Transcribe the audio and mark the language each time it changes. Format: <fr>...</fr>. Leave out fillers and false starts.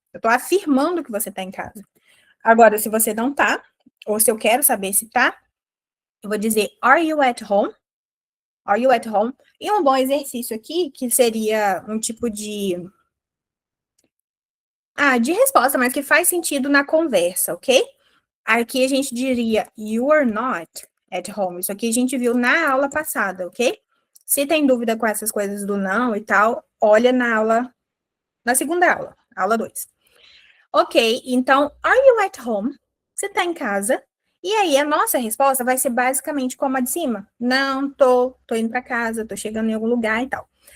<pt>Eu estou afirmando que você está em casa. Agora, se você não tá, ou se eu quero saber se tá, eu vou dizer,</pt> <en>are you at home? Are you at home?</en> <pt>E um bom exercício aqui, que seria um tipo de resposta, mas que faz sentido na conversa, ok? Aqui a gente diria,</pt> <en>you are not at home.</en> <pt>Isso aqui a gente viu na aula passada, ok? Se tem dúvida com essas coisas do não e tal, olha na segunda aula, aula 2. Ok, então,</pt> <en>are you at home?</en> <pt>Você tá em casa? E aí, a nossa resposta vai ser basicamente como a de cima. Não, tô indo para casa, tô chegando em algum lugar e tal.</pt>